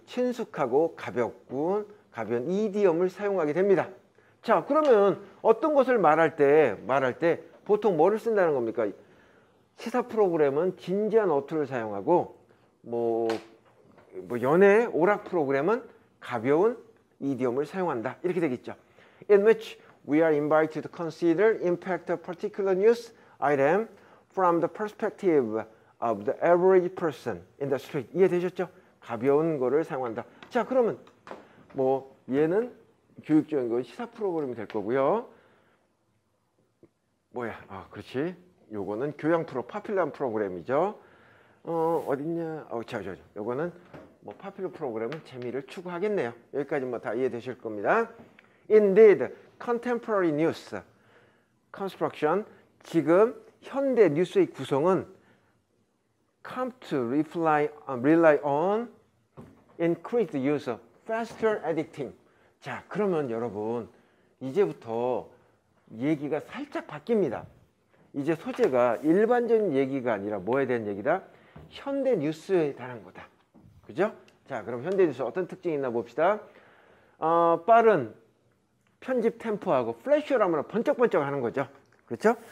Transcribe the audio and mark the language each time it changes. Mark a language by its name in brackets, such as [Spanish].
[Korean] 친숙하고 가벼운 이디엄을 사용하게 됩니다. 자, 그러면 어떤 것을 말할 때 보통 뭐를 쓴다는 겁니까? 시사 프로그램은 진지한 어투를 사용하고 뭐 연애 오락 프로그램은 가벼운 이디엄을 사용한다. 이렇게 되겠죠. [English] In which we are invited to consider impact of particular news item from the perspective of the average person in the street. [Korean] 이해되셨죠? 가벼운 거를 사용한다. 자, 그러면 뭐 얘는 교육적인 거 시사 프로그램이 될 거고요. 뭐야? 아, 그렇지. 요거는 교양 파퓰러 프로그램이죠. 어딨냐? 요거는 뭐 파퓰러 프로그램은 재미를 추구하겠네요. 여기까지 뭐 다 이해되실 겁니다. [English] Indeed, contemporary news construction, [Korean] 지금 현대 뉴스의 구성은 [English] come to rely on increased use of faster editing. [Korean] 자, 그러면 여러분 이제부터 얘기가 살짝 바뀝니다. 이제 소재가 일반적인 얘기가 아니라 뭐에 대한 얘기다? 현대 뉴스에 관한 거다. 그죠? 자, 그럼 현대 뉴스 어떤 특징이 있나 봅시다. 빠른 편집 템포하고 플래시어라면 번쩍번쩍 하는 거죠. 그렇죠?